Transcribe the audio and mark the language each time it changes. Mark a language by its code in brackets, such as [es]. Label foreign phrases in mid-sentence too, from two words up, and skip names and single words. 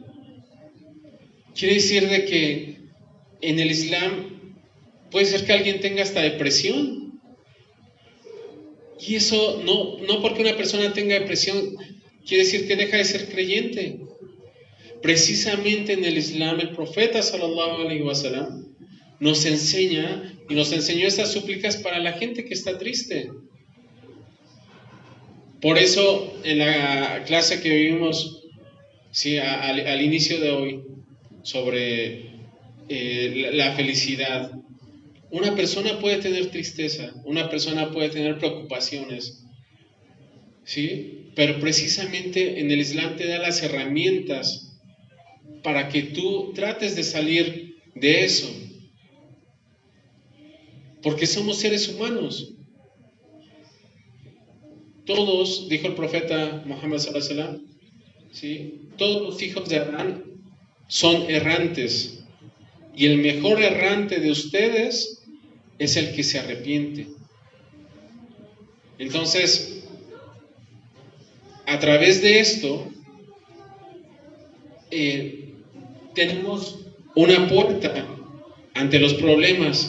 [es] Quiere decir de que en el Islam puede ser que alguien tenga hasta depresión. Y eso no porque una persona tenga depresión quiere decir que deja de ser creyente. Precisamente en el Islam, el profeta [ar] صلى الله عليه وسلم [es] nos enseña y nos enseñó estas súplicas para la gente que está triste. Por eso, en la clase que vivimos al inicio de hoy, sobre la felicidad, una persona puede tener tristeza, una persona puede tener preocupaciones, ¿sí? Pero precisamente en el Islam te da las herramientas para que tú trates de salir de eso. Porque somos seres humanos. Todos, dijo el profeta Muhammad [ar] صلى الله عليه وسلم, [es] ¿sí? Todos los hijos de Adán son errantes. Y el mejor errante de ustedes es el que se arrepiente. Entonces, a través de esto, tenemos una puerta ante los problemas.